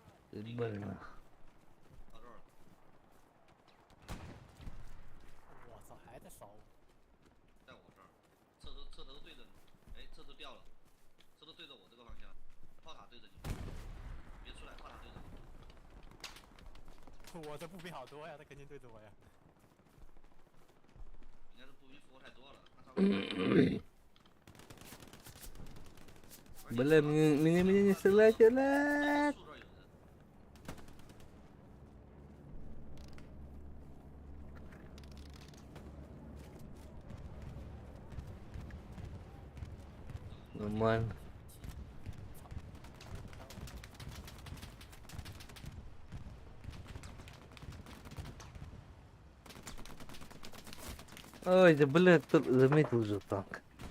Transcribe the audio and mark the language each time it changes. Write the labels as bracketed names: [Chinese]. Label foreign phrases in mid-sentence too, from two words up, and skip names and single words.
[Russian] Больно. [Chinese] 到这儿了，我操，还在烧。在我这儿，车头对着你，哎，车头掉了，车头对着我这个方向，炮塔对着你，别出来，炮塔对着你，我的步兵好多呀，他肯定对着我呀。应该是步兵复活太多了，他稍微。 [Russian] Бля, меня не стреляйте, блядь! [Chinese] 树这儿有人， [Russian] Нормально. Ой, да, блядь, заметил уже танк.